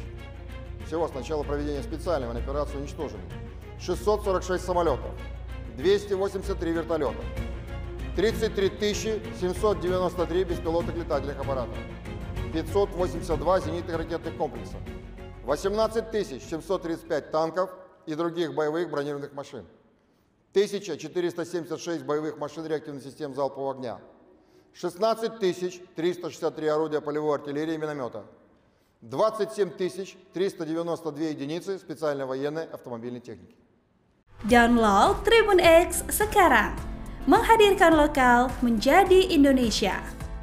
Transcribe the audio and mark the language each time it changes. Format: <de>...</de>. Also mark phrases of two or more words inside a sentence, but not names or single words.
<ru>Всего с начала проведения специальной военной операции уничтожены 646 самолетов, 283 вертолета, 33 793 беспилотных летательных аппарата, 582 зенитных ракетных комплекса, 18 735 танков и других боевых бронированных машин, 1476 боевых машин реактивных систем залпового огня, 16 363 орудия полевой артиллерии и миномета, 27 392 единицы специальной военной автомобильной техники.</ru> <id>Download Tribun X sekarang, menghadirkan lokal menjadi Indonesia.</id>